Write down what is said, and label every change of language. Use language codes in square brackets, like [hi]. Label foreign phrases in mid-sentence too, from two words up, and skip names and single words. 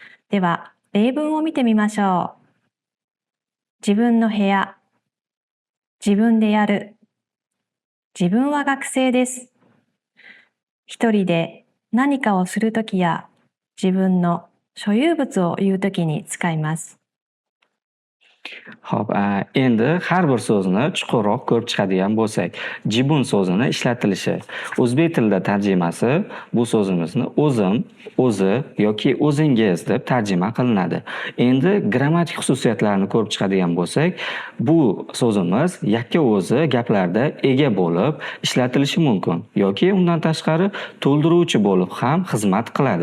[ja] では、例文を見てみましょう。自分の部屋、自分でやる。自分は学生です。一人で何かをするときや自分の所有物を言うときに使います。 [uz] Xo'p, endi har bir so'zni chuqurroq ko'rib chiqadigan bo'lsak, jibun so'zini ishlatilishi. O'zbek tilida tarjimasi bu so'zimizni o'zim, o'zi yoki o'zingiz deb tarjima qilinadi. Endi grammatik xususiyatlarini ko'rib chiqadigan bo'lsak, bu so'zimiz yakka o'zi gaplarda ega bo'lib ishlatilishi mumkin yoki undan tashqari to'ldiruvchi bo'lib ham xizmat qiladi.